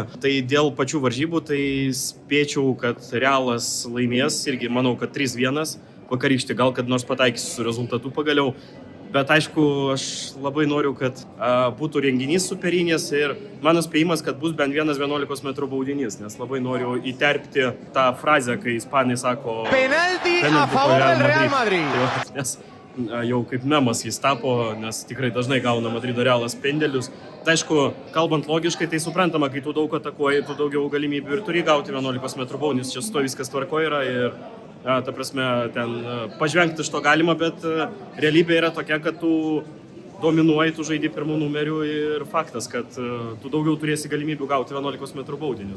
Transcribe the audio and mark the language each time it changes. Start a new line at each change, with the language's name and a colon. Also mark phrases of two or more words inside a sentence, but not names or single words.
Lithuanian: Tai dėl pačių varžybų, tai spėčiau, kad Realas laimės, irgi manau, kad 3-1 vakarykštį, gal kad nors pataikysiu su rezultatu pagaliau. Bet aišku, aš labai noriu, kad būtų renginys superinės ir mano spėjimas, kad bus bent 11 metrų baudinys, nes labai noriu įterpti tą frazę, kai ispanai sako
Spanish: penalti a favor del Real Madrid.
Lithuanian: Nes jau kaip memas jis tapo, nes tikrai dažnai gauna Madrido Realas pendelius. Tai aišku, kalbant logiškai, tai suprantama, kai tu daug atakuoji, tu daugiau galimybių ir turi gauti 11 metrų baudinys, čia su to viskas tvarko yra ir ta prasme, ten pažvengti iš to galima, bet realybė yra tokia, kad tu dominuoji, tu žaidi pirmų numerių ir faktas, kad tu daugiau turėsi galimybių gauti 11 metrų baudinius.